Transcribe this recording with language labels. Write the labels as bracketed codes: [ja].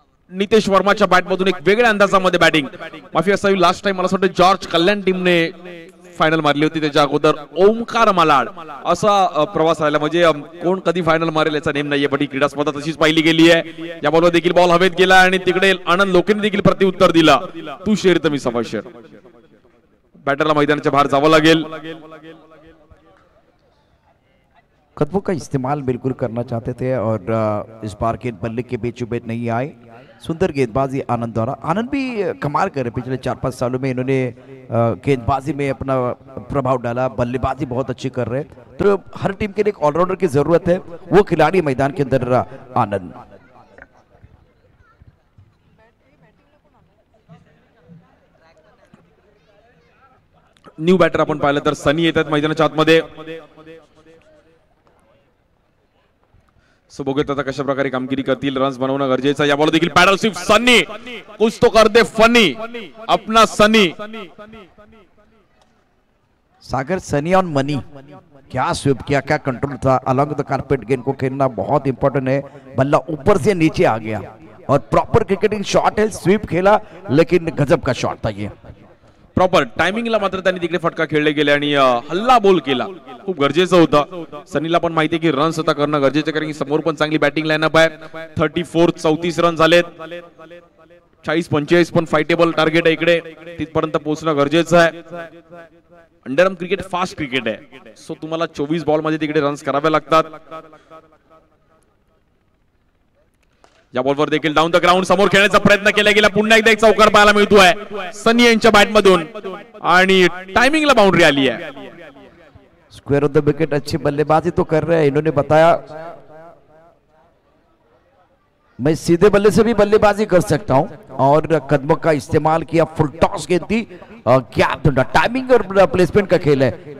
[mr] Nitesh वर्माच्या bat मधून एक वेगळ्या अंदाजामध्ये बॅटिंग. माफी असावी, लास्ट टाइम मला असं वाटतं जॉर्ज कल्याण टीमने फायनल मारली होती, त्याच्या अगोदर ओमकार मालाड असा प्रवास राहिला. म्हणजे कोण कधी फायनल मारेल याचा नेम नाहीये, पण ही क्रीडा स्पर्धा तशीच पाहिली गेली आहे. या बॉलवर देखील बॉल हवेत गेला आणि तिकडे आनंद लोकेने देखील प्रत्युत्तर दिला. तू शेर तर मी सवा शेर. बैटरला मैदानाच्या बाहर जावं लागेल. [hi] कदमों का इस्तेमाल बिल्कुल करना चाहते थे और इस बार गेंद बल्ले के बीचों बीच नहीं आए. सुंदर गेंदबाजी आनंद द्वारा. आनंद भी कमाल करे, पिछले 4-5 सालों में इन्होंने गेंदबाजी में अपना प्रभाव डाला. बल्लेबाजी बहुत अच्छी कर रहे हैं. तो हर टीम के लिए एक ऑलराउंडर की जरूरत है, वो खिलाड़ी मैदान के अंदर आनंद. [mr] न्यू बॅटर आपण पाहिलं तर सनी येतात मैदानाच्या आतमध्ये. सो बघूयात आता कशा प्रकारे कामगिरी करतील. रन्स बनवणं गरजेचं. या बॉल देखील पॅडल स्विफ्ट. [hi] सनी कुछ तो कर दे फनी अपना सनी. सागर सनी ऑन मनी, क्या स्विप किया, क्या कंट्रोल था. [en] along the carpet [hi] गेंद को खेलना बहुत इंपॉर्टेंट है. बल्ला ऊपर से नीचे आ गया और प्रॉपर क्रिकेटिंग शॉट है. स्वीप खेला लेकिन गजब का शॉट था ये. [mr] प्रॉपर टायमिंगला मात्र त्यांनी तिकडे फटका खेळले गेले आणि हल्ला बॉल केला. खूप गरजेचं होतं. सनीला पण माहिती आहे की रन्स आता करणं गरजेचं, कारण की समोर पण चांगली बॅटिंग लाईनअप आहे. 34 रन झालेत. 40-45 पण फायटेबल टार्गेट आहे इकडे. तिथपर्यंत पोहोचणं गरजेचं आहे. अंडरआर्म क्रिकेट फास्ट क्रिकेट आहे. सो तुम्हाला 24 बॉल मध्ये तिकडे रन्स करावे लागतात. या बॉलवर देखील [en] down the ground [mr] समोर खेळण्याचा प्रयत्न केला गेला. पुन्हा एकदा एक चौकार पाहायला मिळतोय सनी यांच्या बॅट मधून आणि टायमिंगला बाउंड्री आली आहे. [en] Square off the wicket. [hi] अच्छी बल्लेबाजी तो कर रहे हैं. इन्होंने बताया मैं सीधे बल्ले से भी बल्लेबाजी कर सकता हूं और कदमों का इस्तेमाल किया. फुल टॉस गेंद थी. क्या टाइमिंग और प्लेसमेंट का खेल है.